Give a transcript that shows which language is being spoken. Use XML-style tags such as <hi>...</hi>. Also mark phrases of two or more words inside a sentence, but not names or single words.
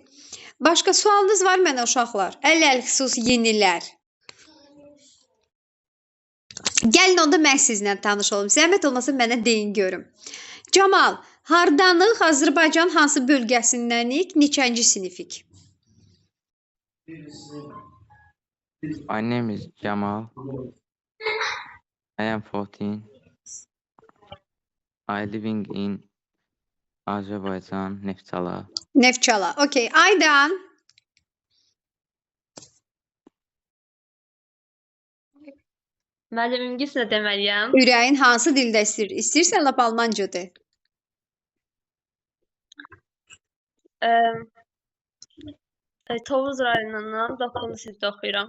<az>Başqa sualınız var mənə uşaqlar? Ələlxüsus yenilər. Gəlin onda mən sizlə tanış olum. Zəhmət olmasa mənə deyin görüm. Camal, hardanıq? Azərbaycan hansı bölgəsindənik? Neçənci sinifik?</az> <en>My name is Jamal. I am 14. I living in Azerbaijan, Neftçala.</en> <az>Neftçala. Okay. Aydan. Müəllim ingiliscə deməliyəm. Ürəyin hansı dildə istəyir? İstəyirsən lap almanca de. Tovuz rayonundan 9-cu sinifdə oxuyuram.</az>